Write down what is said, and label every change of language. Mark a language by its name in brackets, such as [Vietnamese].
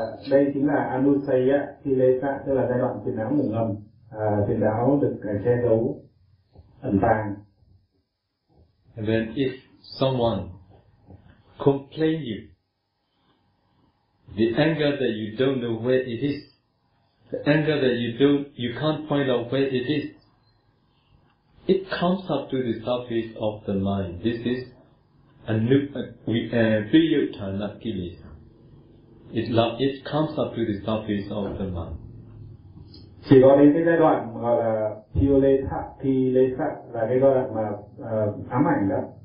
[Vietnamese] Đây chính là anusaya kilesa, tức là giai đoạn phiền não ngủ ngầm, phiền não được che giấu, ẩn tàng. [English] And then if someone complains you, the anger that you don't know where it is, the anger that you can't find out where it is, it comes up to the surface of the mind. This is a new viyotana kilesa. It comes up to the surface of the mind. [Vietnamese] Chỉ có đến cái giai đoạn gọi là piyotana kilesa là cái giai đoạn mà ám ảnh đó.